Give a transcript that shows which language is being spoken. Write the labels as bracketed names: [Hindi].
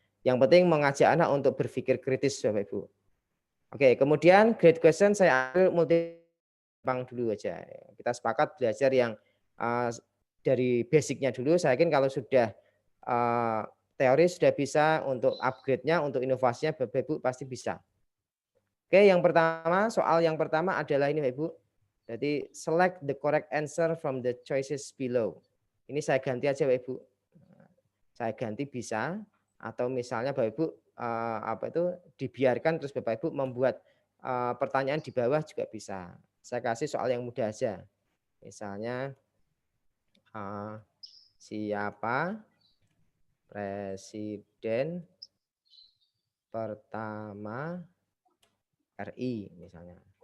[Indonesian] Yang penting mengajak anak untuk berpikir kritis Bapak Ibu. Oke, kemudian grade question saya ambil multi dulu aja. Kita sepakat belajar yang dari basicnya dulu. Saya yakin kalau sudah teori sudah bisa, untuk upgrade-nya, untuk inovasinya Bapak Ibu pasti bisa. Oke, yang pertama, soal yang pertama adalah ini Bapak Ibu. [English] Jadi select the correct answer from the choices below. [Indonesian] Ini saya ganti aja Bapak Ibu. Saya ganti bisa, atau misalnya Bapak Ibu apa itu dibiarkan terus Bapak Ibu membuat pertanyaan di bawah juga bisa. Saya kasih soal yang mudah aja. Misalnya siapa presiden pertama RI misalnya.